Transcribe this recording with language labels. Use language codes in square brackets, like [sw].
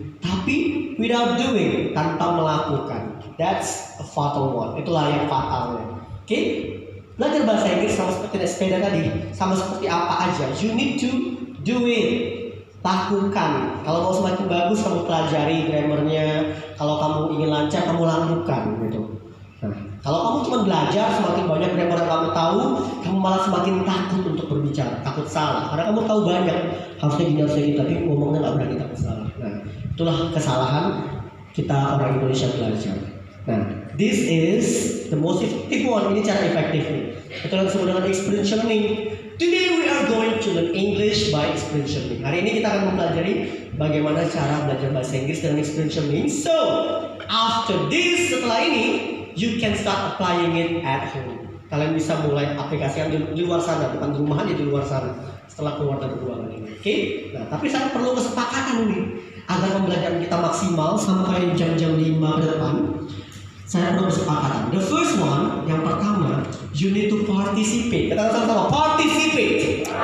[id] Tapi [en] without doing, [id] tanpa melakukan, [en] that's a fatal one. [id] Itulah yang fatalnya. Oke? Belajar bahasa Inggris sama seperti naik sepeda tadi, sama seperti apa aja. [en] You need to do it. [id] Lakukan. Kalau mau semakin bagus, kamu pelajari grammarnya. Kalau kamu ingin lancar, kamu lakukan gitu. Nah, kalau kamu cuma belajar, semakin banyak grammar yang kamu tahu, kamu malah semakin takut untuk berbicara, takut salah. Karena kamu tahu banyak, harusnya gini, tapi ngomongnya nggak berani, takut salah. Nah, itulah kesalahan kita orang Indonesia belajar. [en] Nah, this is the most effective one. [id] Ini cara efektifnya. Itu yang disebut dengan experiential learning. [en] Today we are going to learn English by experiential learning. [id] Hari ini kita akan mempelajari bagaimana cara belajar bahasa Inggris dengan experiential learning. [en] So, after this, [id] setelah ini, [en] you can start applying it at home. [id] Kalian bisa mulai aplikasikan di luar sana, bukan di rumah aja, di luar sana. Setelah keluar dari ruangan ini. Oke? Nah, tapi saya perlu kesepakatan ini agar pembelajaran kita maksimal sampai jam-jam 5 ke depan. Saya perlu kesepakatan. [en] The first one, [id] yang pertama, [en] you need to participate. [id] Kita sama-sama participate.